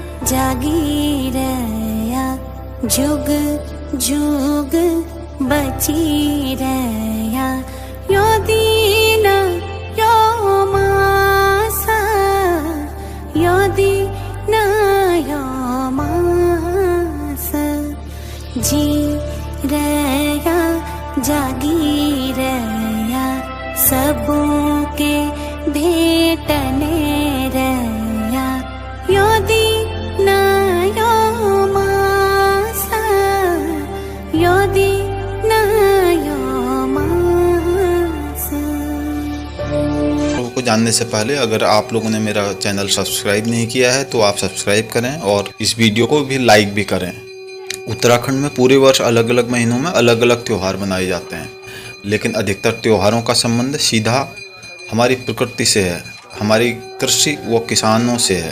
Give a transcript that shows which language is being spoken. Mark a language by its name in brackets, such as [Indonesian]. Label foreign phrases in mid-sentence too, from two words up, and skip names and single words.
[Kumaoni] जागी रया जुग जुग बची रया यो दीन यो मास यो दीन यो मास जी रया जागी रया सबों के भेटने रया यो दीन यो मास यो दीन यो मास। [Hindi] को जानने से पहले अगर आप लोगों ने मेरा चैनल सब्सक्राइब नहीं किया है तो आप सब्सक्राइब करें और इस वीडियो को भी लाइक भी करें। उत्तराखंड में पूरे वर्ष अलग अलग महीनों में अलग अलग त्यौहार मनाए जाते हैं, लेकिन अधिकतर त्योहारों का संबंध सीधा हमारी प्रकृति से है, हमारी कृषि व किसानों से है।